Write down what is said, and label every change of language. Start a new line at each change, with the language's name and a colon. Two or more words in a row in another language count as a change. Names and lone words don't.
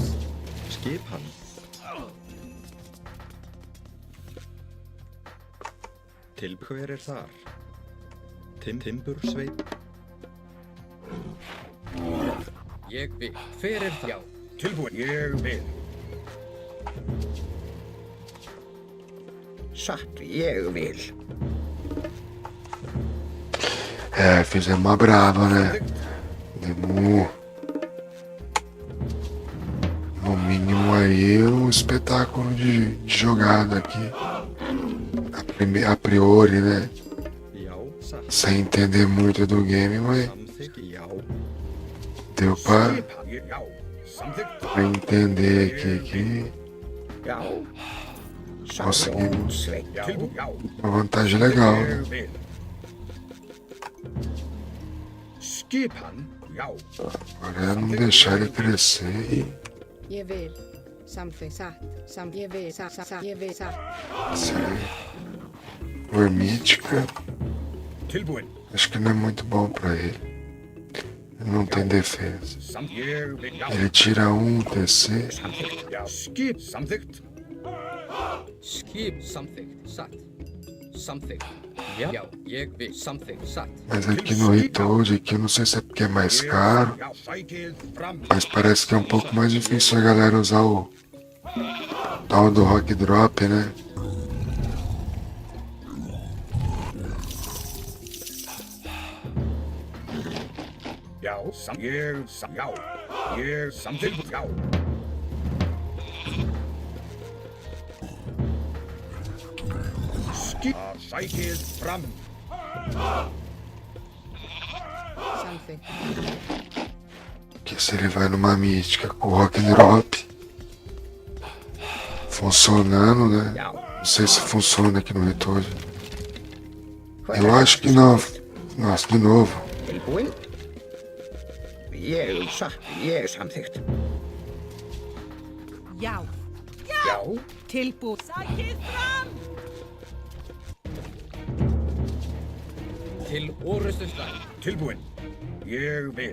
Icelandic: Skipan. Hver er þar? Timbursveit. Ég vil. Hver er það? Já. Tilbúin. Ég vil. Satt, ég vil.
Portuguese: É, fizemos uma brava, né? Demos, no mínimo aí, um espetáculo de jogada aqui. A priori, né?
Icelandic: Já, satt.
Portuguese: Sem entender muito do game, mas
Icelandic: Samþykk. Já.
Portuguese: deu pra
Icelandic: Já, samþykkt.
Portuguese: entender aqui que
Icelandic: Já.
Portuguese: conseguimos
Icelandic: Rótsveit. Tilbúin. Já.
Portuguese: uma vantagem legal, né?
Icelandic: Ég vil. Skipan. Já.
Portuguese: Agora é não deixar ele crescer e
Icelandic: Ég vil. Samþykkt. Satt. Ég vil. Satt. Ég vil. Satt.
Portuguese: for mítica,
Icelandic: Tilbúin.
Portuguese: acho que não é muito bom pra ele. Ele não tem defesa.
Icelandic: Ég vil. Já.
Portuguese: Ele tira um TC,
Icelandic: Samþykkt. Já. Skip. Samþykkt. Skip. Samþykkt. Satt. Samþykkt. Já. Já. Ég vil. Samþykkt. Satt.
Portuguese: mas aqui no Ritold, aqui eu não sei se é porque é mais caro,
Icelandic: Já, sætil fram.
Portuguese: mas parece que é um pouco mais difícil a galera usar o tal do Rock Drop, né?
Icelandic: Já, já. Ég samþykkt. Já. Skip. Sætil fram. Samþykkt.
Portuguese: Que se ele vai numa mística com o Rock Drop funcionando, né? Não sei se funciona aqui no Ritold. Eu acho que não. Nossa, de novo.
Icelandic: Tilbúin. Ég satt, ég samþykkt. Já. Já. Tilbúin. Sækið fram! Til orrustuslag. Tilbúin. Ég vil.